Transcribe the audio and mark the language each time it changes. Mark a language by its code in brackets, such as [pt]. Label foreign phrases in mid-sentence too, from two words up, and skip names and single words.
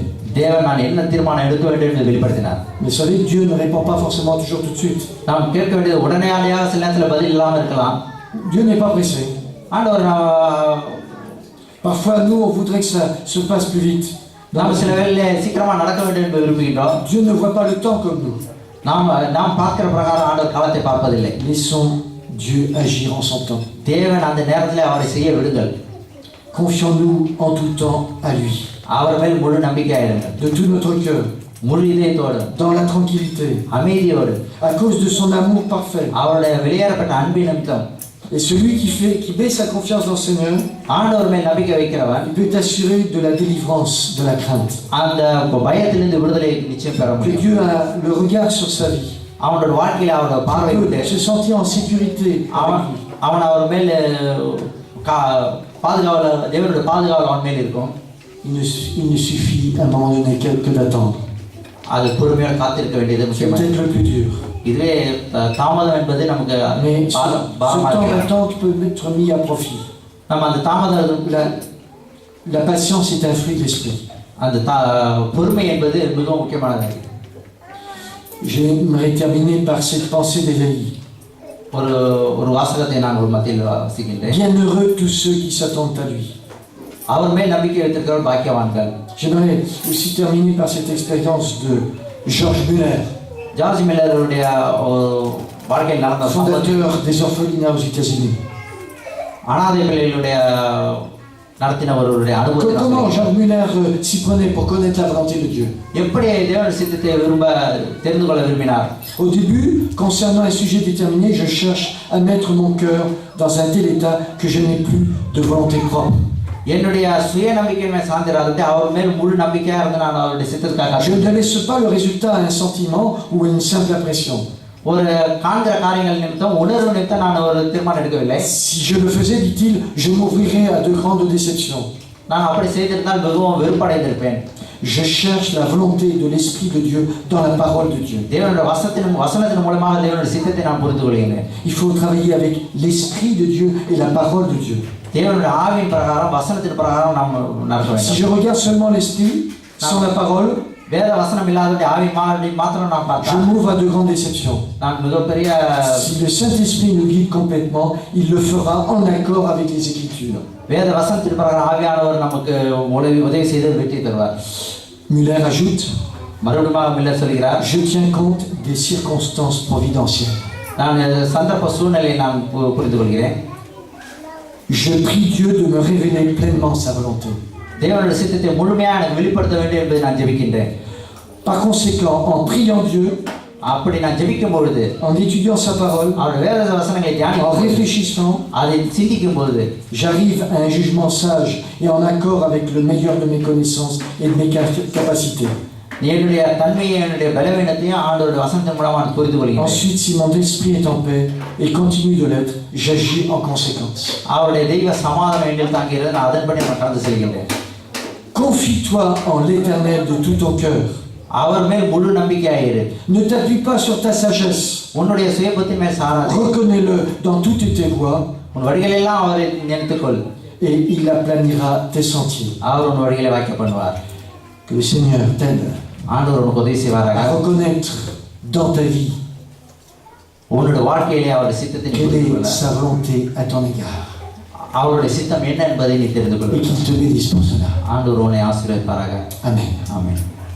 [ta] தேவன் நான் என்ன தீர்மானம் எடுக்க வேண்டும் என்று வெளிப்படுத்தினார். [fr] Mais vous savez, Dieu ne répond pas forcément toujours tout de suite. [ta] நாம் கேட்க வேண்டியது உடனடியாக சில நேரத்தில் பதில் இல்லாமல் இருக்கலாம். [fr] Dieu n'est pas pressé. [ta] ஆண்டவர் [fr] Parfois, nous, on voudrait que ça se passe plus vite. [ta] நாம் சில வேளையிலே சீக்கிரமா நடக்க வேண்டும் என்று விரும்புகின்றோம். [fr] Dieu ne voit pas le temps comme nous. [ta] நாம் பார்க்கிற பிரகாரம் ஆண்டவர் காலத்தை பார்ப்பதில்லை. [fr] Laissons Dieu agir en son temps. [ta] தேவன் அந்த நேரத்திலே அவரை செய்ய விடுங்கள். [fr] Confions-nous en tout temps à lui. [ta] அவர் மேல் முழு நம்பிக்கையாயிருங்கள். [fr] De tout notre cœur. [ta] முழு இதயத்தோடு. [fr] Dans la tranquillité. [ta] அமைதியோடு. [fr] À cause de son amour parfait. [ta] அவருடைய வெளியேறப்பட்ட அன்பின் நிமித்தம். [fr] Et celui qui met sa confiance dans le Seigneur, [ta] ஆண்டவர் மேல் நம்பிக்கை வைக்கிறவன் [fr] il peut assurer de la délivrance de la crainte. [ta] அந்த பயத்திலிருந்து விடுதலை நிச்சயம் பெற [fr] Que [ta] முடியும். [fr] Dieu a le regard sur sa vie. [ta] அவனோட வாழ்க்கையில அவனோட பார்வை [fr] Il [ta] விட்டு [fr] peut se sentir en sécurité. [ta] அவன் அவர் மேல் பாதுகாவல தேவனுடைய பாதுகாவல் அவன் மேல் இருக்கும். [fr] Il ne suffit à un moment donné que d'attendre. [ta] அது பொறுமையாக காத்திருக்க வேண்டியது [fr] C'est [ta] முக்கியமாக. [fr] peut-être le plus dur. [ta] இதுவே தாமதம் என்பது நமக்கு [fr] Mais ce temps d'attente peut être mis à profit. [ta] நம்ம அந்த தாமதம் [fr] La patience est un fruit de l'esprit. [ta] அந்த பொறுமை என்பது மிகவும் முக்கியமானது. [fr] J'aimerais terminer par cette pensée d'Ésaïe. [ta] ஒரு வாசகத்தை நான் ஒரு மத்தியில் வாசிக்கின்றேன். [fr] Bienheureux tous ceux qui s'attendent à lui. [ta] அவர் மேல் நம்பிக்கை வைத்திருக்கிறவர் பாக்கியவான்கள். [fr] J'aimerais aussi terminer par cette expérience de George Muller. [ta] ஜார்ஜ் மில்லருடைய வாழ்க்கையில் நடந்த [fr] fondateur des orphelinats aux États-Unis. [ta] அனாதை பிள்ளைகளுடைய நடத்தின ஒருவருடைய அனுபவத்தை [fr] Comment George Muller s'y prenait pour connaître la volonté de Dieu? [ta] எப்படி தேவனுடைய சித்தத்தை தெரிந்து கொள்ள விரும்பினார்? [fr] Au début, concernant un sujet déterminé, je cherche à mettre mon cœur dans un tel état que je n'ai plus de volonté propre. [ta] என்னுடைய சுய நம்பிக்கையை சார்ந்திராதே அவர் மேல் முழு நம்பிக்கையா இருந்து நான் அவருடைய சித்தத்துக்காக [fr] Je ne laisse pas le résultat à un sentiment ou à une simple impression. [ta] ஒரு காண்கிற காரியங்கள் நிமித்தம் உணர்வு நிமித்தம் நான் ஒரு தீர்மானம் எடுக்கவில்லை. [fr] Si je le faisais, dit-il, je m'ouvrirais à de grandes déceptions. [ta] நான் அப்படி செய்திருந்தால் மிகவும் வெறுப்படைந்திருப்பேன். [fr] Je cherche la volonté de l'Esprit de Dieu dans la parole de Dieu. [ta] தேவனுடைய வசனத்தின் மூலமாக தேவனுடைய சித்தத்தை நான் புரிந்து கொள்கிறேன். [fr] Il faut travailler avec l'Esprit de Dieu et la parole de Dieu. [ta] தேவனுடைய ஆவியின் பிரகாரம் வசனத்தின் பிரகாரம் நாம் நடக்க வேண்டும். [fr] Si je regarde seulement l'Esprit sans la parole, [ta] வேத வசனம் இல்லாத ஆவி மாத்திரம் நான் பார்த்தா [fr] je m'ouvre à de grandes déceptions. [ta] நான் மிகப்பெரிய [fr] Si le Saint-Esprit nous guide complètement, il le fera en accord avec les Écritures. [ta] வேத வசனத்தின் பிரகாரம் ஆவியானவர் நமக்கு உதவி செய்து வெற்றி தருவார். [fr] Muller ajoute, [ta] மறுபடியும் மில்லர் சொல்கிறார், [fr] je tiens compte des circonstances providentielles. [ta] நான் சந்தர்ப்ப சூழ்நிலையை நான் புரிந்து கொள்கிறேன். [fr] Je prie Dieu de me révéler pleinement sa volonté. [ta] தேவனுடைய சித்தத்தை முழுமையாக எனக்கு வெளிப்படுத்த வேண்டும் என்பதை நான் ஜெபிக்கின்றேன். [fr] Par conséquent, en priant Dieu, [ta] அப்படி நான் ஜெபிக்கும் பொழுது, [fr] en étudiant sa parole, [ta] அவருடைய வேத வசனங்களை [fr] en [ta] தியானிக்கும் [fr] réfléchissant, [ta] அதை சிந்திக்கும் பொழுது [fr] j'arrive à un jugement sage et en accord avec le meilleur de mes connaissances et de mes capacités. [ta] என்னுடைய தன்மையை என்னுடைய பலவீனத்தையும் ஆண்டவருடைய வசனத்தின் மூலமாக நான் புரிந்து கொள்கிறேன். [fr] Ensuite, si mon esprit est en paix et continue de l'être, j'agis en conséquence. [ta] அவருடைய தெய்வ சமாதானம் என்னில் தாங்கிறது, நான் அதன்படி நான் கடந்து செல்கின்றேன். [fr] Confie-toi en l'Éternel de tout ton cœur. [ta] அவர் மேல் முழு நம்பிக்கையாயிரு. [fr] Ne t'appuie pas sur ta sagesse. [ta] உன்னுடைய சுயபுத்தின் மேல் சாராதே. [fr] Reconnais-le dans toutes tes voies [ta] உன் வழிகளெல்லாம் அவரை நினைத்துக்கொள். [fr] et il aplanira tes sentiers. [ta] அவர் உன் வழிகளை வாய்க்க பண்ணுவார். [fr] Que le Seigneur t'aide [ta] ஆண்டவர் உனக்கு உதவி செய்வாராக. [fr] à reconnaître dans ta vie [ta] உன்னுடைய வாழ்க்கையிலே அவருடைய சித்தத்தை நீ [fr] quelle [ta] புரிந்து [fr] est [ta] கொள்ள, [fr] sa volonté à ton égard [ta] அவருடைய சித்தம் என்ன என்பதை நீ தெரிந்து [fr] et [ta] கொள்ள. [fr] qu'il te bénisse pour cela. [ta] ஆண்டவர் உன்னை ஆசீர்வதிப்பாராக. [fr] Amen. [ta] ஆமென்.